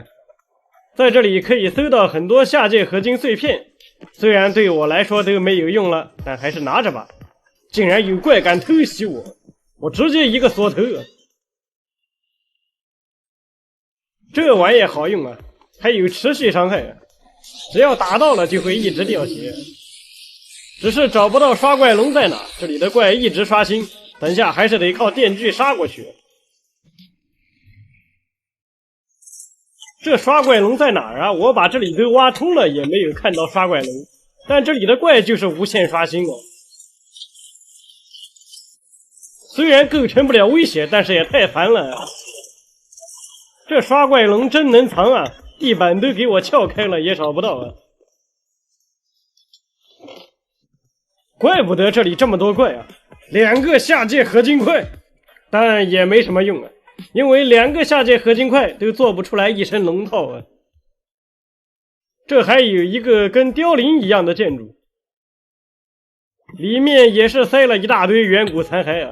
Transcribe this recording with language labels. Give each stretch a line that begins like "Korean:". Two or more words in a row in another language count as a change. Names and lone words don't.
Chinese: 在這裡可以搜到很多下界合金碎片，雖然對我來說都沒有用了，但還是拿着吧。竟然有怪敢偷襲我，我直接一個鎖頭啊！這玩意好用啊，還有持續傷害啊，只要打到了就會一直掉血。只是找不到刷怪龍在哪，這裡的怪一直刷新，等下還是得靠電锯杀過去。這刷怪龍在哪兒啊？我把這裡都挖通了，也沒有看到刷怪龍。但這裡的怪就是無限刷新哦。雖然構成不了威脅，但是也太煩了。這刷怪龍真能藏啊！地板都給我撬開了，也找不到啊。怪不得這裡這麼多怪啊！2個下界合金塊，但也沒什麼用啊。因為2個下界合金塊都做不出來一身龍套啊！這還有一個跟凋零一樣的建築，裡面也是塞了一大堆遠古殘骸啊！